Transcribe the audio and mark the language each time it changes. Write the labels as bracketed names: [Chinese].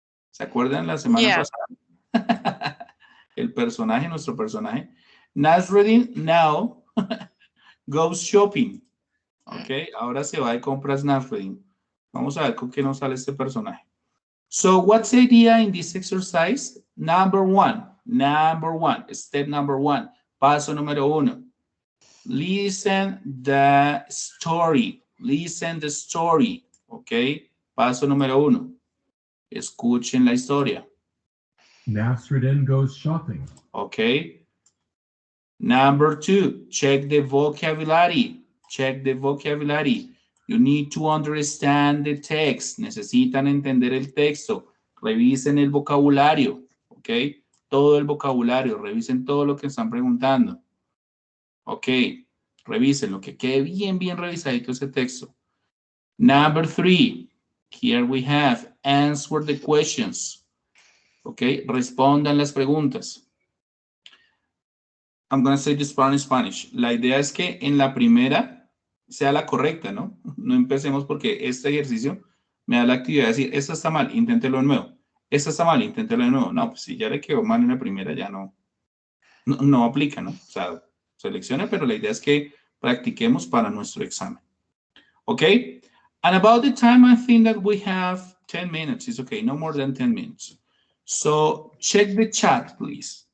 [Spanish] ¿Se acuerdan la semana pasada? El personaje, nuestro personaje. [English] Nasreddin now goes shopping. [Spanish] Ok, ahora se va de compras Nasreddin. Vamos a ver con qué nos sale este personaje. [English] So what's the idea in this exercise? Number one, step number one, [Spanish] paso número uno. [English] Listen the story. Listen the story. [Spanish] ¿Ok? Paso número 1. Escuchen la historia. [English] Nasruddin goes shopping. ¿Ok? Number 2, check the vocabulary. Check the vocabulary. You need to understand the text. [Spanish] Necesitan entender el texto. Revisen el vocabulario. ¿Ok? Todo el vocabulario. Revisen todo lo que están preguntando. ¿Ok? Revisen lo que quede bien, bien revisadito ese texto. [English] Number 3, here we have answer the questions. ¿Ok? [Spanish] Respondan las preguntas. [English] I'm going to say this part in Spanish. [Spanish] La idea es que en la primera sea la correcta, ¿no? No empecemos porque este ejercicio me da la actividad de decir, esta está mal, inténtelo de nuevo. Esta está mal, inténtelo de nuevo. No, pues si ya le quedó mal en la primera, ya no aplica, ¿no? O sea, seleccione, pero la idea es que practiquemos para nuestro examen. ¿Ok? [English] And about the time, I think that we have 10 minutes. It's okay, no more than 10 minutes. So check the chat, please.